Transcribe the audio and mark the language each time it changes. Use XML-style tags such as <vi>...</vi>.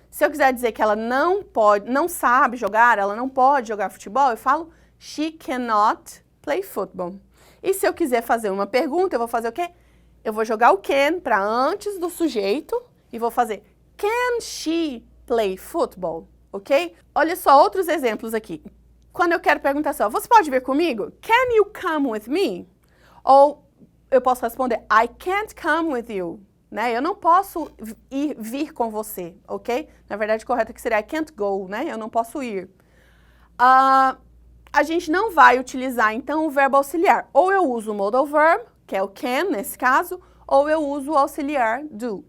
<pt>Se eu quiser dizer que ela não sabe jogar, ela não pode jogar futebol, eu falo</pt> <en>she cannot play football.</en> <pt>E se eu quiser fazer uma pergunta, eu vou fazer o quê? Eu vou jogar o can para antes do sujeito e vou fazer</pt> <en>can she play football?</en> <pt>Ok? Olha só outros exemplos aqui. Quando eu quero perguntar assim, ó, você pode vir comigo?</pt> <en>Can you come with me?</en> <pt>Ou eu posso responder,</pt> <en>I can't come with you.</en> <pt>Né? Eu não posso vir com você, ok? Na verdade, correto aqui seria</pt> <en>I can't go,</en> <pt>né? Eu não posso ir. A gente não vai utilizar, então, o verbo auxiliar. Ou eu uso o modal verb, que é o can, nesse caso, ou eu uso o auxiliar do.</pt>